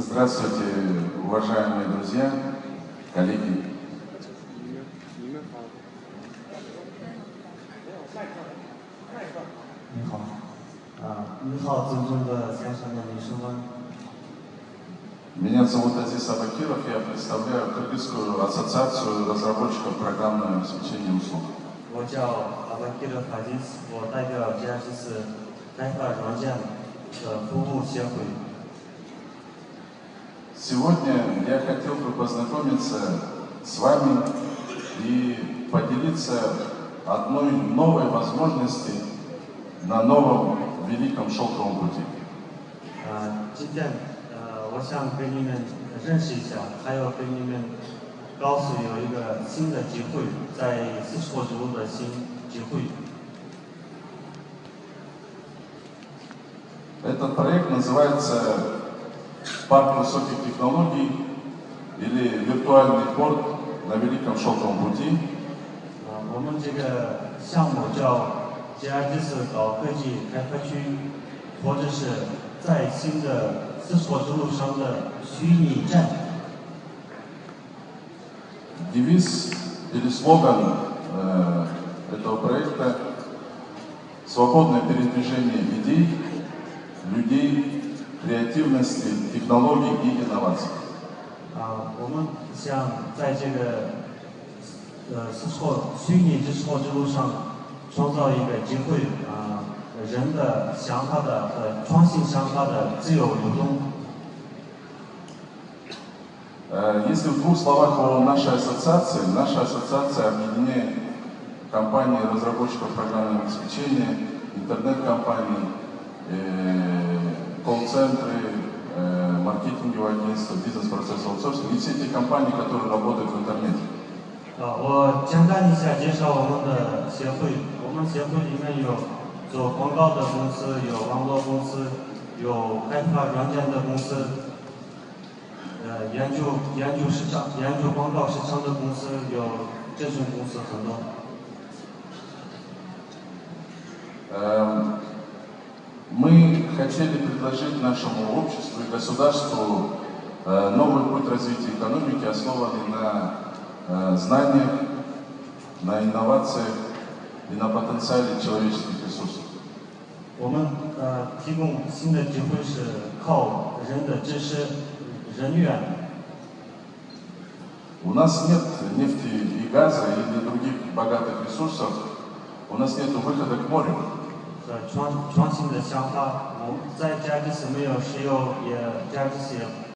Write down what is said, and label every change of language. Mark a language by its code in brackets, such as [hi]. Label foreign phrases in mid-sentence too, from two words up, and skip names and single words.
[ru] Здравствуйте, уважаемые друзья, коллеги. [zh] 你好，尊重的先生们、女士们。 [ru] Меня зовут Азиз Абакиров, я представляю Кыргызскую ассоциацию разработчиков программного обеспечения услуг. [zh] 我叫阿巴基尔法基斯，我代表 GRGS 开发软件的服务协会。 [ru] Сегодня я хотел бы познакомиться с вами и поделиться одной новой возможностью на новом великом шелковом пути. [zh] 今天我想跟你们认识一下，还有跟你们告诉有一个新的机会，在丝绸之路的新机会。 [ru] Этот проект называется «Парк высоких технологий» или «Виртуальный порт на Великом шелковом пути». [zh] 我们这个项目叫 GRGS 高科技开发区，或者是在新的丝绸之路上的虚拟站。 [ru] Девиз или слоган этого проекта «Свободное передвижение идей, людей, креативности, технологий и инноваций». [zh] 我们想在这个虚拟丝绸之路上创造一个机会，人的想法的和创新想法的自由流动。 [ru] Если в двух словах о нашей ассоциации, наша ассоциация объединяет компании разработчиков программного обеспечения, интернет-компании, колл-центры, маркетинговые агентства, бизнес-процесс аутсорсинг и все те компании, которые работают в интернете. [zh] 我简单一下介绍我们的协会。我们协会里面有做广告的公司，有网络公司，有开发软件的公司。研究市场、研究广告市场的公司有这种公司很多。 [ru] Мы хотели предложить нашему обществу и государству новый путь развития экономики, основанный на знаниях, на инновациях и на потенциале человеческих ресурсов. [zh] 我们提供新的机会是靠人的知识。人员。 [ru] У нас нет нефти и газа или других богатых ресурсов, у нас нет выхода к морю. [zh] 创新的想法，我们在 GRGS 没有石油，也 GRGS 也